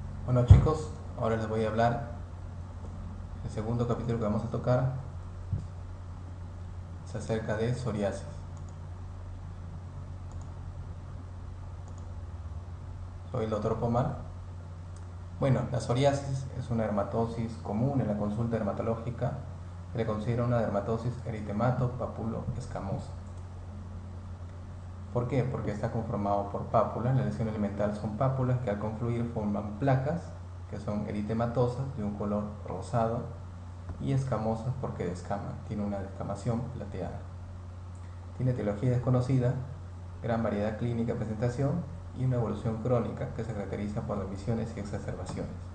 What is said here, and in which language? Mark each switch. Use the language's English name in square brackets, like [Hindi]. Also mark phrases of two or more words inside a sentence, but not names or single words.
[Spanish] Bueno chicos, ahora les voy a hablar. El segundo capítulo que vamos a tocar es acerca de psoriasis. Soy el doctor Pomar. Bueno, la psoriasis es una dermatosis común en la consulta dermatológica que le considera una dermatosis eritemato-papulo-escamosa. ¿Por qué? Porque está conformado por pápulas. La lesión elemental son pápulas que al confluir forman placas que son eritematosas de un color rosado y escamosas porque descaman. Tiene una descamación plateada. Tiene etiología desconocida, gran variedad clínica de presentación y una evolución crónica que se caracteriza por remisiones y exacerbaciones.